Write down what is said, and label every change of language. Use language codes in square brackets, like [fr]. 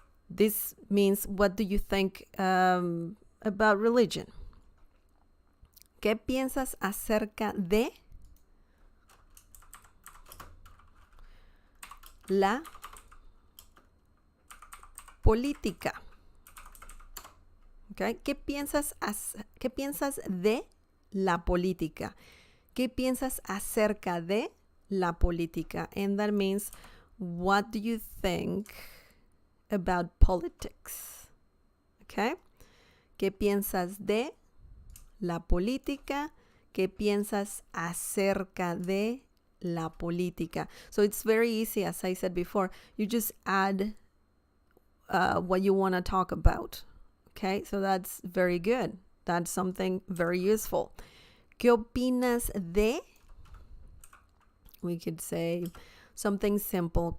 [en] This means, what do you think about religion? [es] ¿Qué piensas acerca de la política? Okay. ¿Qué piensas de la política? ¿Qué piensas acerca de la política? [en] And that means, what do you think about politics? Okay. [es] ¿Qué piensas de la política? ¿Qué piensas acerca de la política? [en] So it's very easy, as I said before. You just add what you want to talk about. Okay, so that's very good. That's something very useful. [es] ¿Qué opinas de? [en] We could say something simple.